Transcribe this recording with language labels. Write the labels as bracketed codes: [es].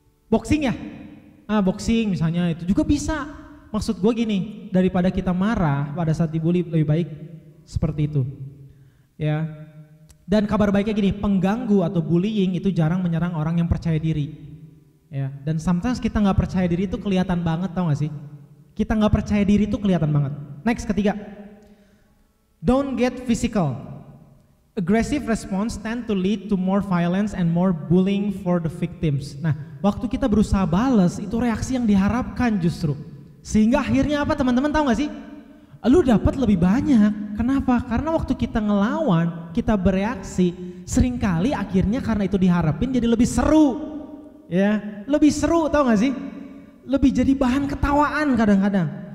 [id] Boxing ya? Ah, boxing misalnya, itu juga bisa. Maksud gue gini, daripada kita marah pada saat dibully, lebih baik seperti itu. Ya. Dan kabar baiknya gini, pengganggu atau bullying itu jarang menyerang orang yang percaya diri. Ya, dan sometimes kita nggak percaya diri itu kelihatan banget, tau gak sih? Kita nggak percaya diri itu kelihatan banget. [en] Next, ketiga, don't get physical. Aggressive response tend to lead to more violence and more bullying for the victims. [id] Nah, waktu kita berusaha balas, itu reaksi yang diharapkan justru. Sehingga akhirnya apa teman-teman, tahu gak sih? Lu dapat lebih banyak. Kenapa? Karena waktu kita ngelawan, kita bereaksi, seringkali akhirnya karena itu diharapin jadi lebih seru. Ya, lebih seru, tau gak sih? Lebih jadi bahan ketawaan kadang-kadang.